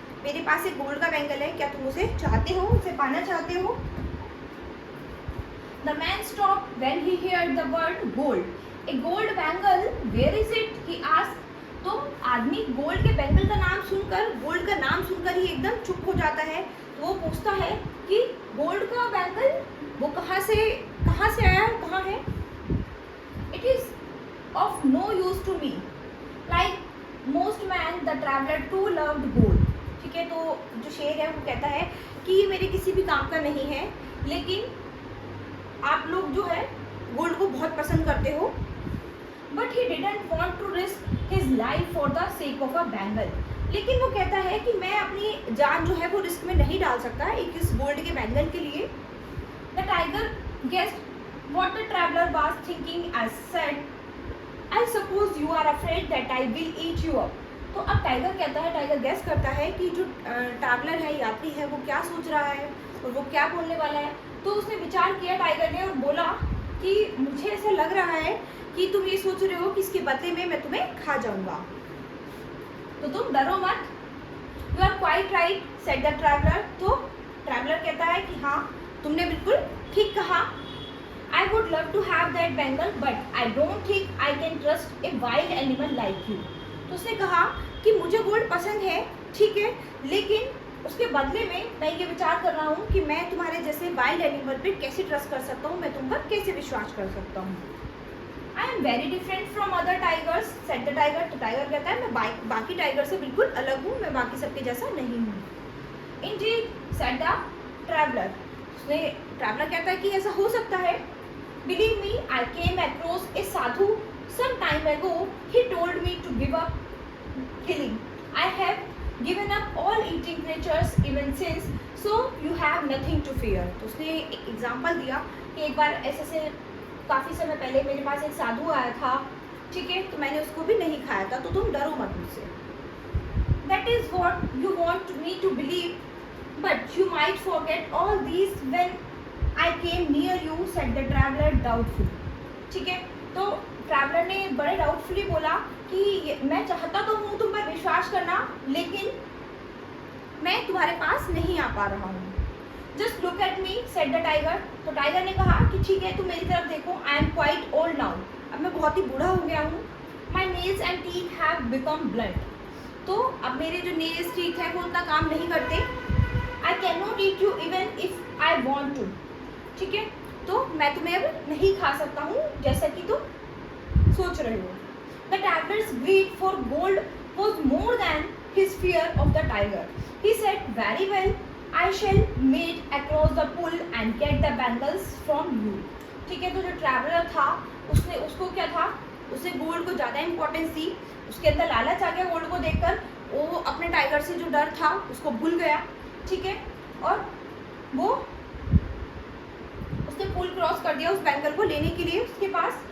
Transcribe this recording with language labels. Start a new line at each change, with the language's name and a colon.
Hindi: मेरे पास एक गोल्ड का बैंगल है, क्या तुम उसे चाहते हो, उसे पाना चाहते हो?
English: The man stopped when he heard the word gold. A gold bangle, where is it? He asked.
Hindi: तो आदमी गोल्ड के बैंगल का नाम सुनकर, गोल्ड का नाम सुनकर ही एकदम चुप हो जाता है। तो वो पूछता है कि गोल्ड का बैंगल वो कहाँ से आया, कहाँ है?
English: It is of no use to me. Like most man, the traveler too loved gold.
Hindi: ठीक है, तो जो शेर है वो कहता है कि ये मेरे किसी भी काम का नहीं है, लेकिन आप लोग जो है गोल्ड को बहुत पसंद करते हो।
English: But he didn't want to risk his life for the sake of a bangle.
Hindi: लेकिन वो कहता है कि मैं अपनी जान जो है वो रिस्क में नहीं डाल सकता एक इस गोल्ड के बैंगल के लिए।
English: The tiger guessed what the traveler was thinking as said, I suppose you are afraid that I will eat you up.
Hindi: तो अब टाइगर कहता है, टाइगर गैस करता है कि जो ट्रैवलर है, यात्री है, वो क्या सोच रहा है और वो क्या बोलने वाला है। तो उसने विचार किया टाइगर ने और बोला कि मुझे ऐसा लग रहा है कि तुम ये सोच रहे हो कि इसके बदले में मैं तुम्हें खा जाऊंगा, तो तुम डरो मत।
English: You are quite right said the traveller.
Hindi: तो ट्रैवलर कहता है कि हाँ, तुमने बिल्कुल ठीक कहा।
English: I would love to have that bangle, but I don't think I can trust a wild animal like you.
Hindi: तो उसने कहा कि मुझे गोल्ड पसंद है, ठीक है, लेकिन उसके बदले में मैं ये विचार कर रहा हूँ कि मैं तुम्हारे जैसे वाइल्ड एनिमल पे कैसे ट्रस्ट कर सकता हूँ, मैं तुम पर कैसे विश्वास कर सकता हूँ।
English: I am very different from other tigers, said the tiger.
Hindi: तो टाइगर कहता है मैं बाकी टाइगर से बिल्कुल अलग हूँ, मैं बाकी सबके जैसा नहीं हूँ।
English: Indeed, said the traveler.
Hindi: उसने ट्रैवलर कहता है कि ऐसा हो सकता है।
English: Believe me, I came across a sadhu some time ago. He told me to give up killing. I have given up all eating creatures even since, so you have nothing to fear.
Hindi: तो उसने एक example दिया कि एक बार ऐसे काफ़ी समय पहले मेरे पास एक साधु आया था, ठीक है, तो मैंने उसको भी नहीं खाया था, तो तुम डरो मत मुझसे।
English: That is what you want me to believe, but you might forget all these when I came near you, said the traveler doubtful.
Hindi: ठीक है, तो ट्रैवलर ने बड़े डाउटफुली बोला कि मैं चाहता तो हूँ तुम पर विश्वास करना, लेकिन मैं तुम्हारे पास नहीं आ पा रहा हूँ।
English: Just look at me, said the tiger.
Hindi: तो टाइगर ने कहा कि ठीक है, तुम मेरी तरफ देखो।
English: I am quite old now.
Hindi: अब मैं बहुत ही बूढ़ा हो गया हूँ।
English: My nails and teeth have become blunt.
Hindi: तो अब मेरे जो nails teeth है वो उतना काम नहीं करते।
English: I cannot eat you even if I want to.
Hindi: ठीक है, तो मैं तुम्हें अब नहीं खा सकता हूँ जैसा कि तुम सोच रहे हो।
English: The traveler's greed for gold was more than his fear of the tiger. He said, "Very well, I shall meet across the pool and get the bangles from you."
Hindi: ठीक है, तो जो ट्रैवलर था उसको क्या था, उसे गोल्ड को ज़्यादा इम्पोर्टेंस दी, उसके अंदर लालच आ गया गोल्ड को देखकर, वो अपने टाइगर से जो डर था उसको भूल गया, ठीक है, और वो उसने पुल क्रॉस कर दिया उस बैंगल को लेने के लिए उसके पास।